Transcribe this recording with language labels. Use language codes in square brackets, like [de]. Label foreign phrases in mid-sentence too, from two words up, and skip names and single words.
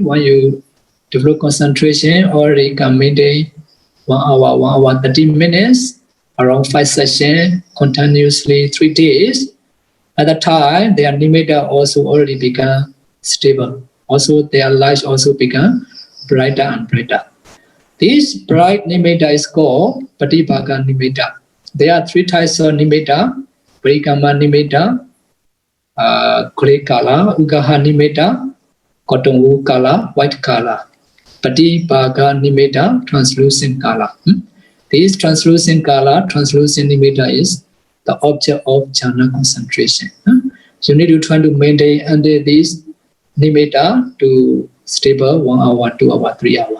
[en] When you develop concentration, already can maintain 1 hour, 1 hour, 30 minutes, around 5 sessions, continuously 3 days. At the time, their nimitta also already become stable. Also, their light also become brighter and brighter. This bright nimitta is called [pi] Patibhaga nimitta. [en] There are 3 types of nimitta: [pi] Parikama nimitta, [en] grey color, [pi] Ugaha nimitta, [en] cotton wool color, white color. [pi] Patibhaga nimitta, [en] translucent color. This translucent color, translucent nimitta is the object of jhana concentration. You need to try to maintain under this nimitta to stable 1 hour, 2 hour, 3 hour.